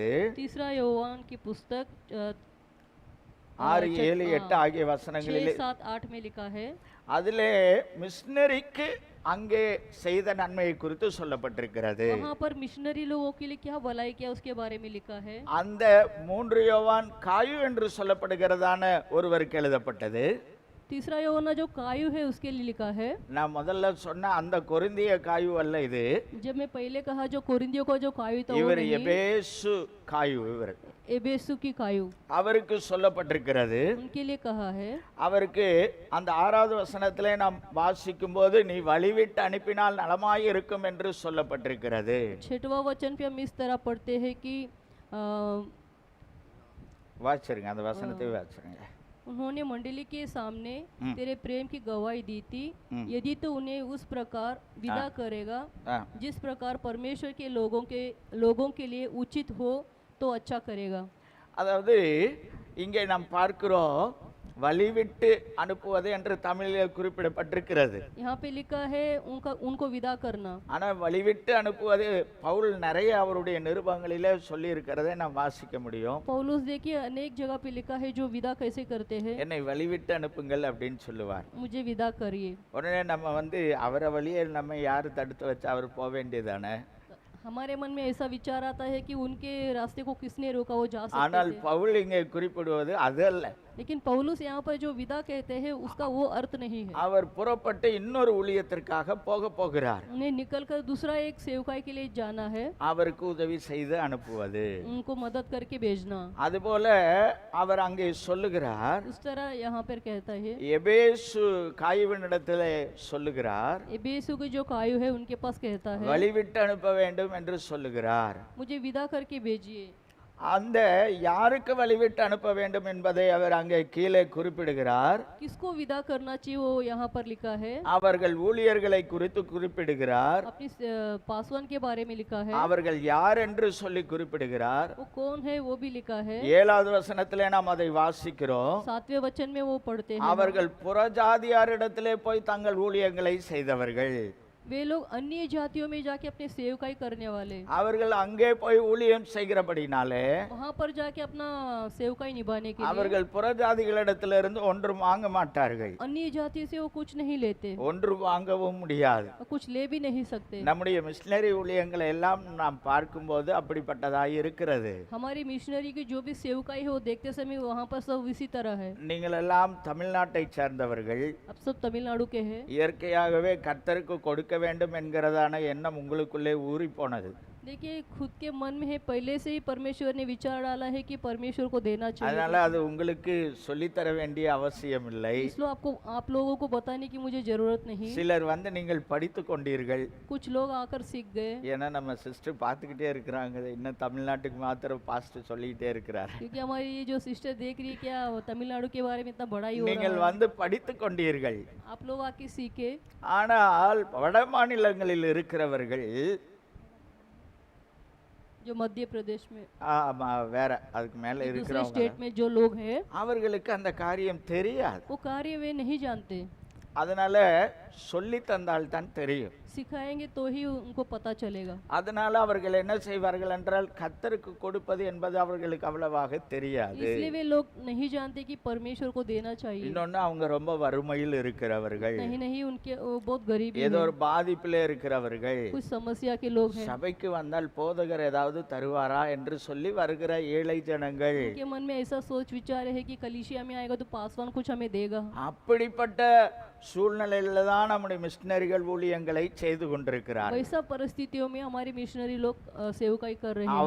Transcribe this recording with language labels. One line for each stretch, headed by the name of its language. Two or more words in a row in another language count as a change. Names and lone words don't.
Hindi: तीसरा योवान की पुस्तक
Tamil: 6, 7, 8 ஆகிய வசனங்களிலே
Hindi: 6, 7, 8 में लिखा है,
Tamil: அதிலே மிஷனரிக்கு அங்கே செய்த நன்மையை குறித்து சொல்லப்பட்டிருக்கிறது.
Hindi: वहाँ पर मिशनरी लोगों के लिए क्या भलाई किया उसके बारे में लिखा है।
Tamil: அந்த 3 யோவான் காயு என்று சொல்லப்படுகிறதான ஒருவருக்கு எழுதப்பட்டது.
Hindi: तीसरा यूहन्ना जो कायु है उसके लिए लिखा है।
Tamil: நான் முதல்ல சொன்ன அந்த கொரிந்திய காயு அல்ல இது.
Hindi: जब मैं पहले कहा जो कोरिन्थियों का जो कायु था वो
Tamil: இவர்
Hindi: नहीं,
Tamil: எபேசு காயு. இவர்
Hindi: एबेसु की कायु
Tamil: அவருக்கு சொல்லப்பட்டிருக்கிறது.
Hindi: उनके लिए कहा है।
Tamil: அவருக்கு அந்த 6வது வசனத்திலே நாம் வாசிக்கும் போது நீ வழிவிட்டு அனுப்பினால் நலமாய் இருக்கும் என்று சொல்லப்பட்டிருக்கிறது.
Hindi: 6वां वचन पे हम इस तरह पढ़ते हैं कि
Tamil: வாசிருங்க, அந்த வசனத்தை வாசிருங்க.
Hindi: उन्होंने मंडली के सामने तेरे प्रेम की गवाही दी थी, यदि तो उन्हें उस प्रकार विदा करेगा जिस प्रकार परमेश्वर के लोगों के लिए उचित हो तो अच्छा करेगा।
Tamil: அதாவது இங்கே நாம் பார்க்கிறோம் வழிவிட்டு அனுப்புவது என்று தமிழில் குறிப்பிடப்பட்டிருக்கிறது.
Hindi: यहाँ पे लिखा है उनको विदा करना।
Tamil: ஆனா வழிவிட்டு அனுப்புவது பவுல் நிறைய அவருடைய நிருபங்களிலே சொல்லி இருக்கிறதை நாம் வாசிக்க முடியும்.
Hindi: पौलुस देखिए अनेक जगह पे लिखा है जो विदा कैसे करते हैं।
Tamil: என்னை வழிவிட்டு அனுப்புங்கள் அப்படின்னு சொல்லுவார்.
Hindi: मुझे विदा करिए।
Tamil: உடனே நம்ம அவரை வழியே நம்ம யாரு தடுத்து வச்சு அவர் போக வேண்டியதானே.
Hindi: हमारे मन में ऐसा विचार आता है कि उनके रास्ते को किसने रोका, वो जा सकते
Tamil: ஆனால்
Hindi: थे।
Tamil: பவுல் இங்கே குறிப்பிடுவது அது அல்ல.
Hindi: लेकिन पौलुस यहाँ पर जो विदा कहते हैं उसका वो अर्थ नहीं है।
Tamil: அவர் புறப்பட்டு இன்னொரு ஊழியத்திற்காக போகிறார்.
Hindi: उन्हें निकलकर दूसरा एक सेवकाई के लिए जाना है,
Tamil: அவருக்கு உதவி செய்து அனுப்புவது.
Hindi: उनको मदद करके भेजना।
Tamil: அதுபோல அவர் அங்கே சொல்லுகிறார்.
Hindi: उस तरह यहाँ पर कहता है
Tamil: எபேசு காயுவினிடத்திலே சொல்லுகிறார்,
Hindi: एबेसु की जो कायु है उनके पास कहता है
Tamil: வழிவிட்டு அனுப்ப வேண்டும் என்று சொல்லுகிறார்.
Hindi: मुझे विदा करके भेजिए।
Tamil: அந்த யாருக்கு வழிவிட்டு அனுப்ப வேண்டும் என்பதை அவர் அங்கே கீழே குறிப்பிடுகிறார்.
Hindi: किसको विदा करना चाहिए वो यहाँ पर लिखा है।
Tamil: அவர்கள் ஊழியர்களை குறித்து குறிப்பிடுகிறார்.
Hindi: अपनी पासवान के बारे में लिखा है।
Tamil: அவர்கள் யார் என்று சொல்லி குறிப்பிடுகிறார்.
Hindi: वो कौन है वो भी लिखा है।
Tamil: 7வது வசனத்திலே நாம் அதை வாசிக்கிறோம்.
Hindi: 7वें वचन में वो पढ़ते हैं
Tamil: அவர்கள் புறஜாதியாரிடத்திலே போய் தங்கள் ஊழியங்களை செய்தவர்கள்.
Hindi: वे लोग अन्य जातियों में जाके अपने सेवकाई करने वाले,
Tamil: அவர்கள் அங்கே போய் ஊழியம் செய்கிறபடினாலே
Hindi: वहाँ पर जाके अपना सेवकाई निभाने के लिए
Tamil: அவர்கள் புறஜாதிகளிடத்திலிருந்து ஒன்றும் வாங்க மாட்டார்கள்.
Hindi: अन्य जाति से वो कुछ नहीं लेते,
Tamil: ஒன்று வாங்கவும் முடியாது.
Hindi: और कुछ ले भी नहीं सकते।
Tamil: நம்முடைய மிஷனரி ஊழியங்களை எல்லாம் நாம் பார்க்கும்போது அப்படிப்பட்டதாய் இருக்கிறது.
Hindi: हमारी मिशनरी की जो भी सेवकाई है वो देखते समय वहाँ पर सब इसी तरह है।
Tamil: நீங்கள் எல்லாம் தமிழ்நாட்டை சேர்ந்தவர்கள்.
Hindi: अब सब तमिलनाडु के हैं।
Tamil: இயற்கையாகவே கர்த்தருக்கு கொடுக்க வேண்டும் என்கிறதான எண்ணம் உங்களுக்குள்ளே ஊறி போனது.
Hindi: देखिए खुद के मन में है, पहले से ही परमेश्वर ने विचार डाला है कि परमेश्वर को देना चाहिए।
Tamil: அதனால அது உங்களுக்கு சொல்லித் தர வேண்டிய அவசியம் இல்லை.
Hindi: इसलिए आप लोगों को बताने की मुझे जरूरत नहीं।
Tamil: சிலர் நீங்கள் படித்து கொண்டீர்கள்.
Hindi: कुछ लोग आकर सीख गए,
Tamil: ஏன்னா நம்ம சிஸ்டர் பார்த்துக்கிட்டே இருக்கிறாங்க, இன்னும் தமிழ்நாட்டுக்கு மாத்திரம் பாஸ்டர் சொல்லிக்கிட்டே இருக்கிறார்.
Hindi: क्योंकि हमारी ये जो सिस्टर देख रही है क्या तमिलनाडु के बारे में इतना बड़ा ही हो
Tamil: நீங்கள்
Hindi: रहा है।
Tamil: படித்து கொண்டீர்கள்.
Hindi: आप लोग आके सीखे।
Tamil: ஆனால் வட மாநிலங்களில் இருக்கிறவர்கள்
Hindi: जो मध्य प्रदेश में
Tamil: வேற அதுக்கு மேல
Hindi: दूसरे
Tamil: இருக்கிறவங்க
Hindi: स्टेट में जो लोग हैं
Tamil: அவர்களுக்கு அந்த காரியம் தெரியாது.
Hindi: वो कार्य वे नहीं जानते,
Tamil: அதனால சொல்லி தந்தால் தான் தெரியும்.
Hindi: सिखाएंगे तो ही उनको पता चलेगा।
Tamil: அதனால அவர்கள் என்ன செய்வார்கள் என்றால் கர்த்தருக்கு கொடுப்பது என்பது அவர்களுக்கு அவ்வளவாக தெரியாது.
Hindi: इसलिए वे लोग नहीं जानते कि परमेश्वर को देना चाहिए।
Tamil: இன்னொன்னு அவங்க ரொம்ப வறுமையில் இருக்கிறவர்கள்,
Hindi: नहीं उनके वो बहुत गरीब
Tamil: ஏதோ ஒரு பாதிப்பிலே இருக்கிறவர்கள்.
Hindi: कुछ समस्या के लोग हैं।
Tamil: சபைக்கு வந்தால் போதகர் ஏதாவது தருவாரா என்று சொல்லி வருகிற ஏழை ஜனங்கள்.
Hindi: उनके मन में ऐसा सोच विचार है कि कलीसिया में आएगा तो पासवान कुछ हमें देगा।
Tamil: அப்படிப்பட்ட சூழ்நிலையில தான் நம்முடைய மிஷனரிகள் ஊழியங்களை செய்து கொண்டிருக்கிறார்.
Hindi: वैसा परिस्थितियों में हमारी मिशनरी लोग सेवकाई कर रहे हैं।